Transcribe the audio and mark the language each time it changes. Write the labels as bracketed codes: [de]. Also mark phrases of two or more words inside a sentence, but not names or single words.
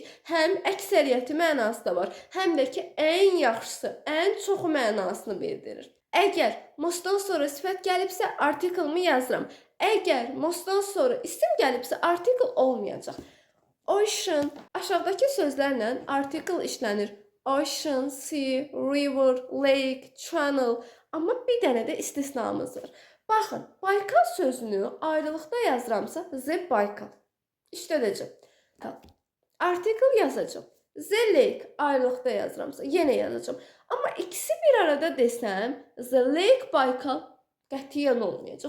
[az] Həm əksəriyyəti mənası da var, həm də ki, ən yaxşısı, ən çoxu mənasını bildirir. Əgər mostdan sonra sifət gəlibsə, artiklımı yazıram. Əgər mostdan sonra isim gəlibsə, artikl olmayacaq. Ocean, aşağıdakı sözlərlə artikl işlənir. [en] Ocean, sea, river, lake, channel. [az] Amma bir dənə də istisnamız var. Baxın, Baykal sözünü ayrılıqda yazıramsa, Z Baykal. İşlədəcəm. Artikl yazacağım. Z Lake ayrılıqda yazıramsa, yenə yazacağım. Amma ikisi bir arada desəm, Z Lake Baykal qətiyyən olmayacaq.